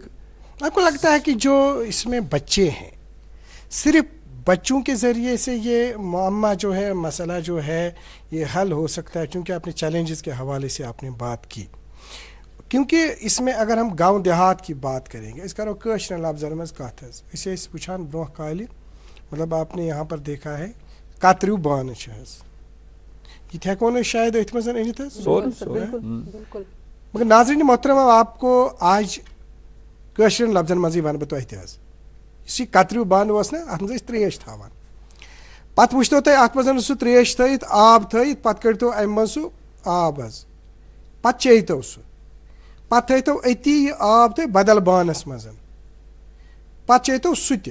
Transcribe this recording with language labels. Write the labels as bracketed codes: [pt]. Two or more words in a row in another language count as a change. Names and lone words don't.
[ur] آپ کو لگتا ہے کہ جو اس میں بچے ہیں, صرف بچوں کے ذریعے سے یہ معمہ جو ہے, مسئلہ جو ہے یہ حل ہو سکتا ہے؟ چونکہ اپنے چیلنجز کے حوالے سے آپ نے بات کی, کیونکہ اس میں اگر ہم گاؤں دیہات کی بات کریں گے, [ks] اس کرو کٲشرٮ۪ن لفظن منٛز کتھ حظ, أسۍ ٲسۍ وٕچھان برونٛہہ کالہِ, [ur] مطلب آپ نے یہاں پر دیکھا ہے [ks] کتریو بانہٕ چھِ حظ, یہ تہِ ہٮ۪کون أسۍ شاید أتھۍ منٛز أنِتھ حظ. [ur] مگر ناظریٖن محترم, آپ کو آج [ks] کٲشرٮ۪ن لفظن منٛزٕے وَنہٕ بہٕ تۄہہِ تہِ حظ, یُس یہِ کتریو بانہٕ اوس نا, اَتھ منٛز ٲسۍ ترٛیش تھاوان. پتہٕ وٕچھتو تُہۍ اَتھ منٛز سُہ ترٛیش تھٲیِتھ, آب تھٲیِتھ, پتہٕ کٔڑۍتو اَمہِ منٛز سُہ آب حظ, پتہٕ چیٚیتو سُہ, پتہٕ تھٲیتو أتی یہِ آب تُہۍ بدل بانس منٛز, پتہٕ چیٚیتو سُہ تہِ.